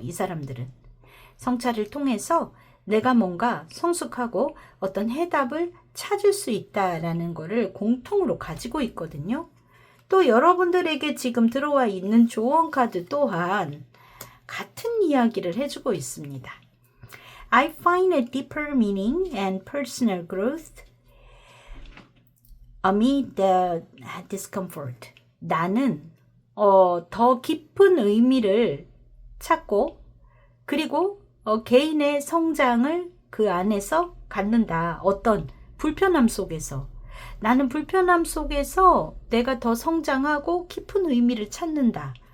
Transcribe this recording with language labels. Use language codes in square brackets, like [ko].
[ko] 이 사람들은 성찰을 통해서 내가 뭔가 성숙하고 어떤 해답을 찾을 수 있다라는 것을 공통으로 가지고 있거든요. 또 여러분들에게 지금 들어와 있는 조언 카드 또한 같은 이야기를 해주고 있습니다. [en] I find a deeper meaning and personal growth amid the discomfort. [ko] 나는 더 깊은 의미를 찾고 그리고 개인의 성장을 그 안에서 갖는다. 어떤 불편함 속에서 나는 불편함 속에서 내가 더 성장하고 깊은 의미를 찾는다.